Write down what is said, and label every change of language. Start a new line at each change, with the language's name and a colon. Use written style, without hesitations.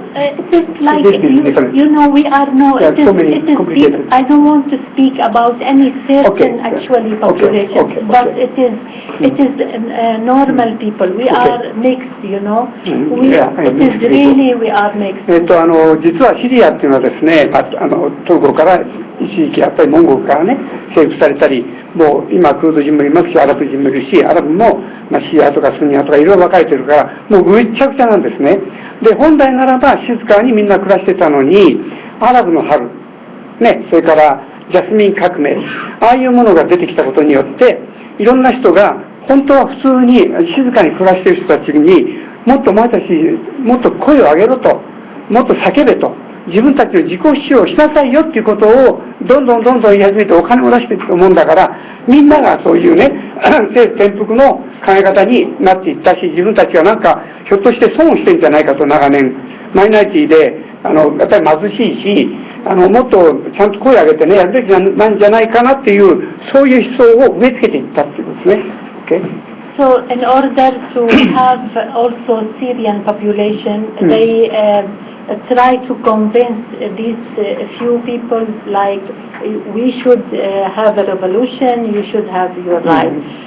English: It is like, you know, we are no, it is I don't want to speak about any certain actually population, but it is normal people. We are mixed, you know. It is really, we are mixed.
Japanese: 実はシリアっていうのはですね、トルコから一時期やっぱりモンゴルからね、征服されたり、もう今クルド人もいますし、アラブ人もいるし、アラブもシアとかスニアとかいろいろ分かれてるから、もうぐっちゃぐちゃなんですね。で、本来ならば静かにみんな暮らしてたのに、アラブの春、ね、それからジャスミン革命、ああいうものが出てきたことによって、いろんな人が本当は普通に静かに暮らしている人たちにもっとお前たちもっと声を上げろと、もっと叫べと、自分たちの自己主張をしなさいよっていうことをどんどん言い始めてお金を出していくもんだから、みんながそういうね政府転覆の考え方になっていったし、自分たちはなんかひょっとして損をしてるんじゃないかと、長年マイノリティでやっぱり貧しいし、もっとちゃんと声を上げてねやるべきなんじゃないかなっていう、そういう思想を植え付けていったっていうことですね。
English: Okay? So in order to have also Syrian population, they try to convince these few people like we should have a revolution, you should have your rights.